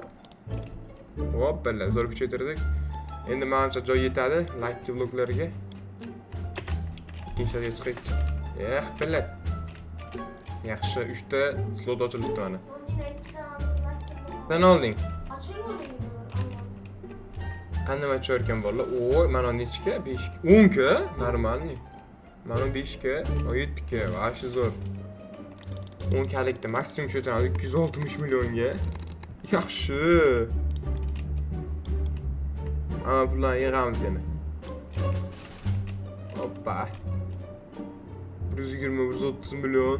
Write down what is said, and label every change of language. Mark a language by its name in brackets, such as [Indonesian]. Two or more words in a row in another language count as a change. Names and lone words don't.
[Uzbek] Hoppala, zo'r kuchaytirdik. Endi menimcha joy yetadi like bloklarga. Ikkinchisiga chiqaychi. Billat. Yaxshi, 3 ta slot ochilibdi mana. Sen olding. Qanday ochayotgan bolalar? Oy, mana nechga? 5 ga, 10 ga, normalni. Mana 5 ga, 7 ga, vaqti zo'r. 10 kalikda maksimum cho'tadi 260 millionga. Yaxshi. Ama bulan yig'amiz yana. Hoppa. 120, 130 milyon.